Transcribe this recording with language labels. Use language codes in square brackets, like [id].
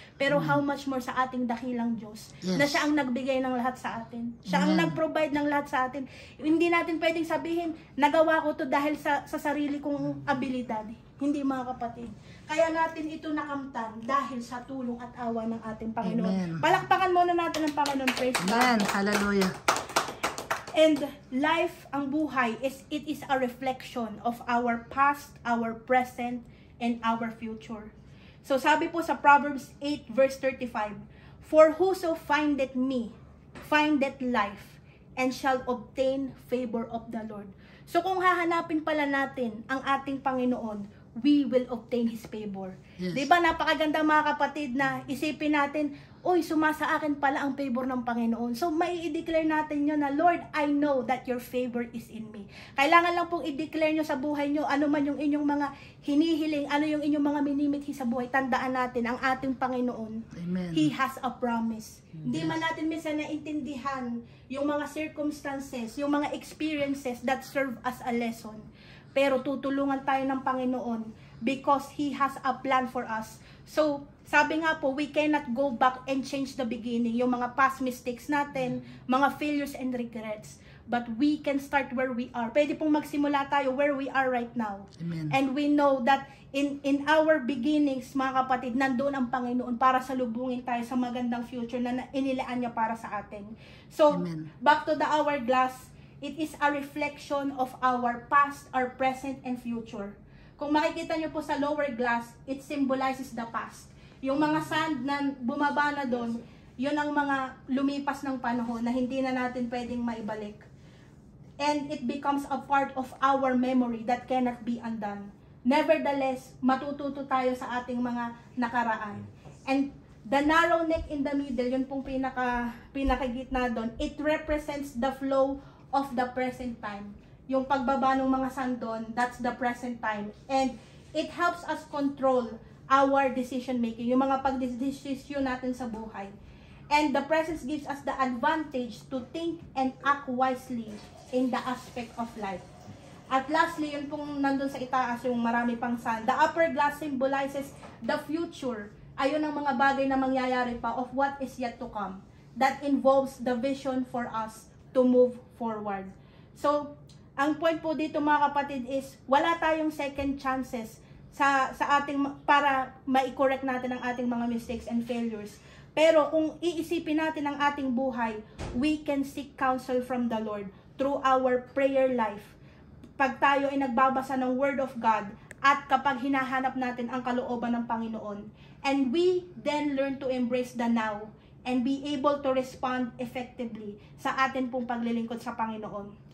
[tl] Pero how much more sa ating dakilang Diyos, na siya ang nagbigay ng lahat sa atin. Siya ang nag-provide ng lahat sa atin. Hindi natin pwedeng sabihin, nagawa ko to dahil sa sarili kong abilidad. Hindi mga kapatid. Kaya natin ito nakamtan dahil sa tulong at awa ng ating Panginoon. Amen. Palakpakan muna natin ang Panginoon. [en] Praise God. Amen. Hallelujah. And life, ang buhay, it is a reflection of our past, our present, and our future. So [tl] sabi po sa [en] Proverbs 8 verse 35, for whoso findeth me, findeth life, and shall obtain favor of the Lord. [tl] So kung hahanapin pala natin ang ating Panginoon, [en] we will obtain His favor. Yes. [tl] Diba napakaganda mga kapatid na isipin natin, uy, sumasa akin pala ang favor ng Panginoon. [en] So [tl] may i-declare natin yun na, [en] Lord, I know that your favor is in me. [tl] Kailangan lang pong i-declare nyo sa buhay nyo, ano man yung inyong mga hinihiling, ano yung inyong mga minimithi sa buhay, tandaan natin ang ating Panginoon. Amen. [en] He has a promise. [tl] Hindi man natin minsan naintindihan yung mga [en] circumstances, yung mga experiences that serve as a lesson. [tl] Pero tutulungan tayo ng Panginoon [en] because He has a plan for us. So, [tl] sabi nga po, [en] we cannot go back and change the beginning. [tl] Yung mga past mistakes natin, mga failures and regrets. [en] But we can start where we are. [tl] Pwede pong magsimula tayo [en] where we are right now. [tl] Amen. [en] And we know that in our beginnings, [tl] mga kapatid, nandoon ang Panginoon para salubungin tayo sa magandang future na inilaan niya para sa atin. So, Amen. [en] Back to the hourglass, it is a reflection of our past, our present, and future. [tl] Kung makikita nyo po sa lower glass, [en] it symbolizes the past. [tl] Yung mga sand na bumaba na doon, yun ang mga lumipas ng panahon na hindi na natin pwedeng maibalik. [en] And it becomes a part of our memory that cannot be undone. [tl] Nevertheless, matututo tayo sa ating mga nakaraan. [en] And the narrow neck in the middle, [tl] yun pong pinakagitna doon, [en] it represents the flow of the present time. [tl] Yung pagbaba ng mga sand doon, [en] that's the present time. And it helps us control our decision making, [tl] yung mga pagdesisyon natin sa buhay. [en] And the presence gives us the advantage to think and act wisely in the aspect of life. [tl] At lastly, yun pong nandun sa itaas, yung marami pang sand. [en] The upper glass symbolizes the future. [tl] Ayun ang mga bagay na mangyayari pa [en] of what is yet to come. That involves the vision for us to move forward. [tl] So, ang point po dito mga kapatid is, wala tayong second chances sa ating para mai-correct natin ang ating mga mistakes and failures. Pero kung iisipin natin ang ating buhay, [en] we can seek counsel from the Lord through our prayer life. [tl] Pag tayo ay nagbabasa ng [en] Word of God [tl] at kapag hinahanap natin ang kalooban ng Panginoon, [en] and we then learn to embrace the now and be able to respond effectively [tl] sa atin pong paglilingkod sa Panginoon.